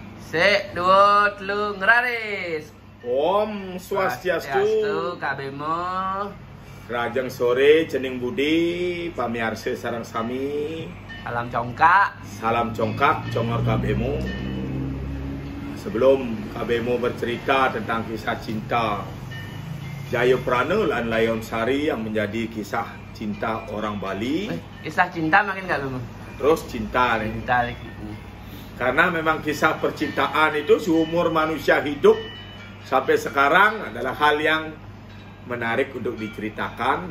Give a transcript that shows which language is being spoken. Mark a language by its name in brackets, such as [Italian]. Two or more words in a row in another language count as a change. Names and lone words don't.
[Balinese] Sik, dua, telu, ngeraris. Om Swastiastu, Kak Bemo. Rajang sore, Cening Budi, pamiarsa sarang sami. Salam congkak. Salam congkak, congor Kak Bemo. [Indonesian] Sebelum Kak Bemo bercerita tentang kisah cinta Jayaprana dan Layon Sari yang menjadi kisah cinta orang Bali. Kisah cinta makin Kak Bemo. Terus cinta nih. Cinta lagi. Karena memang kisah percintaan itu seumur manusia hidup sampai sekarang adalah hal yang menarik untuk diceritakan.